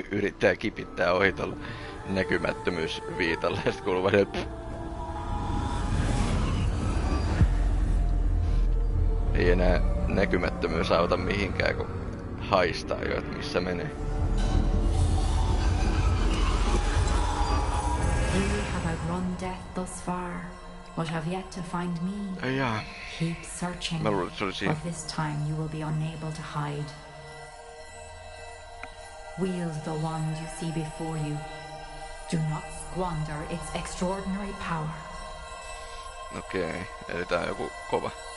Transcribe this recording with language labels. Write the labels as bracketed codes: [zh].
[fi] Yrittää kipittää ohi tuolla näkymättömyysviitalla ja sit kuuluu vaan ei enää näkymättömyys auta mihinkään, kun haistaa jo, että missä menee. [en] You have outrun death thus far, but have yet to find me. Keep searching, for this time you will be unable to hide. Wield the wand you see before you. Do not squander its extraordinary power. [fi] Okei, eli tää on joku kova.